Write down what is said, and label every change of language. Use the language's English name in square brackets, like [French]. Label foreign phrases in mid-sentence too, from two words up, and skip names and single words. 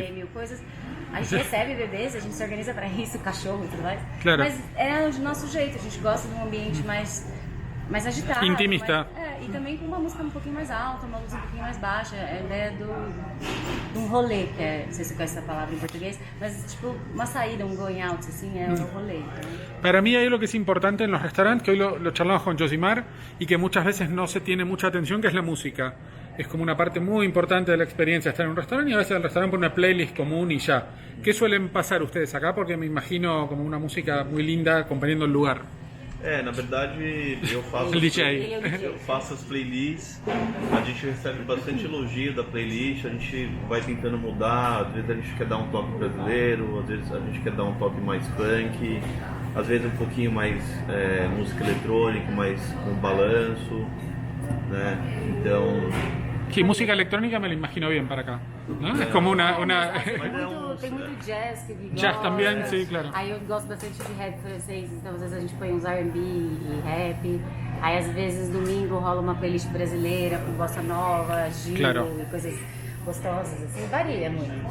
[Portuguese] mil coisas, a gente recebe bebês, a gente se organiza para isso, cachorro e tudo mais. Claro. Mas é do nosso jeito, a gente gosta de um ambiente mais agitado. Intimista. E também com uma música um pouquinho mais alta, uma luz um pouquinho mais baixa. É a ideia de um rolê, que é, não sei se você conhece essa palavra em português, mas tipo uma saída, um [English] going out, [Portuguese] assim, é o rolê. Então. [Spanish] Para mí hay lo que es importante en los restaurantes, que hoy lo charlamos con Josimar, y que muchas veces no se tiene mucha atención, que es la música. Es como una parte muy importante de la experiencia estar en un restaurante, y a veces el restaurante pone una playlist común y ya. ¿Qué suelen pasar ustedes acá? Porque me imagino como una música muy linda acompañando el lugar. [Portuguese] Na verdade, eu faço, DJ. eu faço as playlists, a gente recebe bastante elogio da playlist, a gente vai tentando mudar, às vezes a gente quer dar um toque brasileiro, às vezes a gente quer dar um toque mais funk, às vezes um pouquinho mais música eletrônica, mais com balanço, né? Então... [Spanish] Sí, música electrónica me lo imagino bien para acá, ¿no? Es como una... [Portuguese] Tem muito jazz que vi. Jazz também, sim, claro. Aí eu gosto bastante de rap francês, então às vezes a gente põe uns R&B e rap. Aí às vezes domingo rola uma playlist brasileira com bossa nova, giro Claro. e coisas gostosas, assim, varia muito.